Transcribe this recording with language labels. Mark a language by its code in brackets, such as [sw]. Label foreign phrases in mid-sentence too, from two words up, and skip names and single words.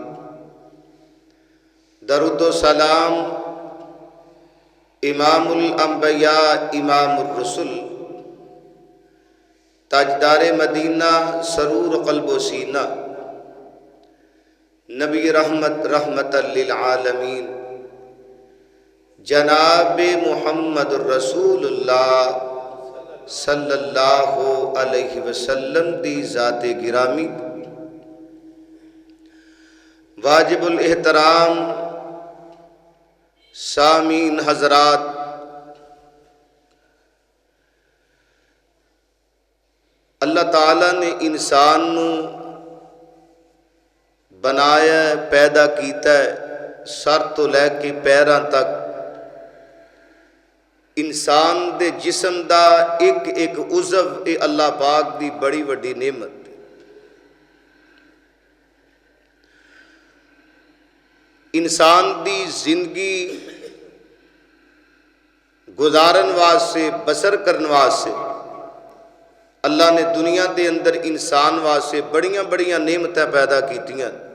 [pa] درود و سلام [ar] إمام الأنبياء إمام الرسل [pa] تاجدارِ مدینہ سرورِ قلب و سینہ نبی رحمت [ar] رحمة للعالمين [pa] جناب محمد رسول اللہ [ar] صلى الله عليه وسلم [pa] دی ذاتِ گرامی. واجب الاحترام سامعین حضرات، اللہ تعالیٰ نے انسان نوں بنایا پیدا کیتا سر توں لے کے پیراں تک. انسان دے جسم دا اک اک عضو یہ اللہ پاک دی بڑی وڈی نعمت. انسان دی زندگی گزارن واسطے بسر کرنے واسطے اللہ نے دنیا کے اندر انسان واسطے بڑیاں بڑیاں نعمتاں پیدا کیتیاں.